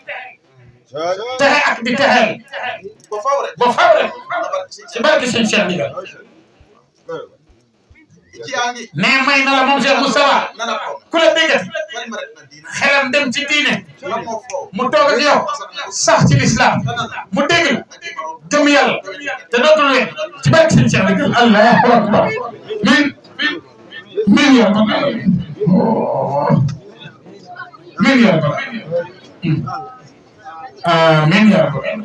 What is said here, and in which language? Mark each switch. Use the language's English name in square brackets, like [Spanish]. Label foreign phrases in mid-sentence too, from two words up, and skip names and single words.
[Wolof] ak di texe ba faw rek ci barke si Cheikh Ndigal nee may na la moom Cheikh Moustapha ku la déggati xelam dem ci diine mu toog ak yow sax ci l'islam mu dégg gëm yàlla te dootul wéet ci barke seen Cheikh Ndigal [Arabic] الله أكبر آمين يا رب آمين يا رب آمين يا رب